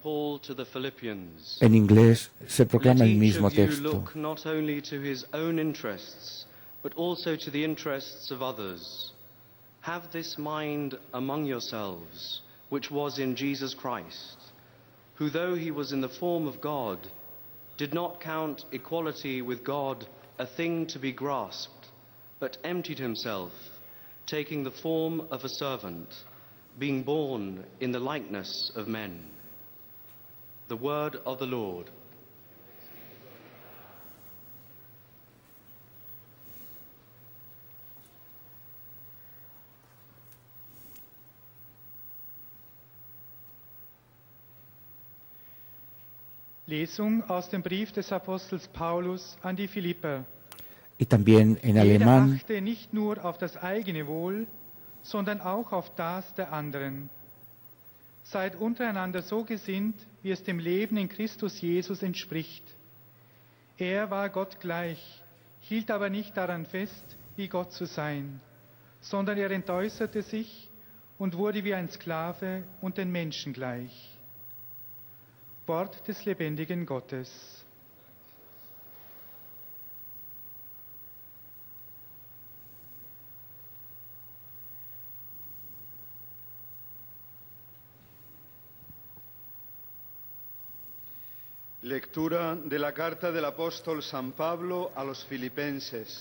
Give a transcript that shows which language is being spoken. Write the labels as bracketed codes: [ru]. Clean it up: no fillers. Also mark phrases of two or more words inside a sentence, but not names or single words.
[en] Paul to the Philippians. [es] En inglés se proclama [en] Let [es] el [en] each [es] mismo [en] of you [es] texto. [en] look not only to his own interests, but also to the interests of others. Have this mind among yourselves, which was in Jesus Christ, who, though he was in the form of God, did not count equality with God a thing to be grasped, but emptied himself, taking the form of a servant, being born in the likeness of men. The word of the Lord. [de] Lesung aus dem Brief des Apostels Paulus an die Philipper. [es] Y también en [de] Jeder [es] alemán, [de] achte nicht nur auf das eigene Wohl, sondern auch auf das der anderen. Seid untereinander so gesinnt, wie es dem Leben in Christus Jesus entspricht. Er war Gott gleich, hielt aber nicht daran fest, wie Gott zu sein, sondern er entäußerte sich und wurde wie ein Sklave und den Menschen gleich. Wort des lebendigen Gottes. [es] Lectura de la carta del apóstol San Pablo a los Filipenses.